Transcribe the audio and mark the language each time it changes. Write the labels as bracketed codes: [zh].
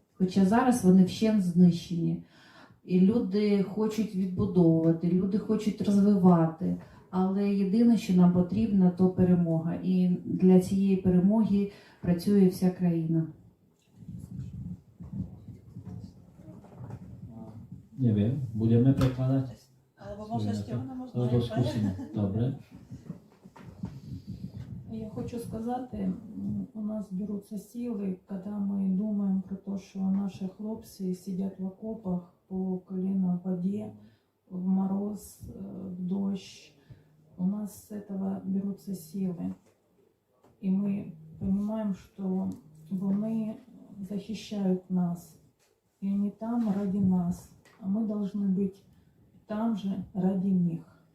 [uk] Хоча зараз вони вщент знищені. І люди хочуть відбудовувати, люди хочуть розвивати. Але єдине, що нам потрібно, то перемога. І для цієї перемоги працює вся країна. [sk] Neviem, budeme prekladať? Alebo možno ešte ona, možno Alebo skúsime, dobre. [uk] Я хочу сказати, у нас беруться сили, коли ми думаємо про те, що наші хлопці сидять в окопах по коліна в воді, в мороз, в дощ. [ru] У нас с этого берутся силы. И мы понимаем, что [uk] вони [ru] защищают нас. И они там ради нас. А мы должны быть там же ради них.